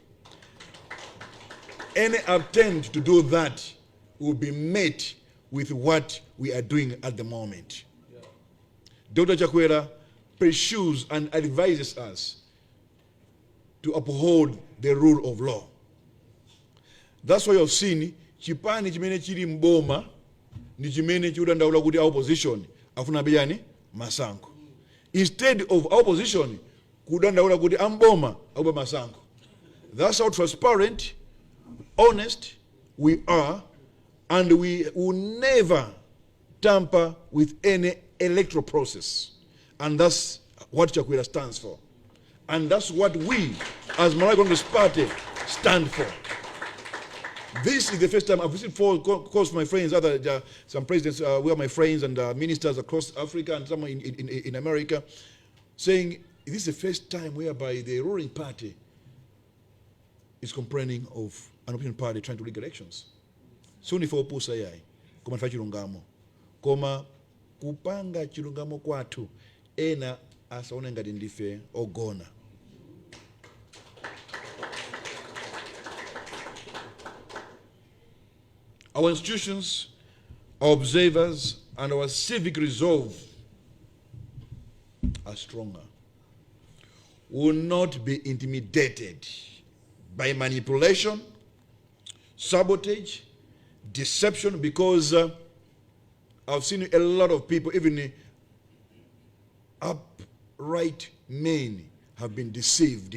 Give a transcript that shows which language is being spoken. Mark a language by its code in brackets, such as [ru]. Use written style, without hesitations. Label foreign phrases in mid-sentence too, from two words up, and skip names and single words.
[en] Any attempt to do that will be met with what we are doing at the moment. Yeah. Dr. Chakwera, pursues and advises us to uphold the rule of law. That's why you've seen [ny] chipani chimene chili mboma ni chimene chikudandaula kuti opposition afuna biyani masankho. [en] Instead of [ny] opposition kudandaula kuti amboma akuba masankho. [en] That's how transparent, honest we are, and we will never tamper with any electoral process. And that's what Chakwera stands for. And that's what we, as Malawi Congress Party, stand for. This is the first time I've visited for, of course, my friends, some presidents, we are my friends and ministers across Africa and some in America, saying this is the first time whereby the ruling party is complaining of an opposition party trying to rig elections. [ny] Suni for opusa yai, koma fa chilungamo. Koma kupanga chilungamo kwathu, ena asaone ngati ndife ogona. [en] Our institutions, our observers, and our civic resolve are stronger. We will not be intimidated by manipulation, sabotage, deception, because I've seen a lot of people, even upright men, have been deceived.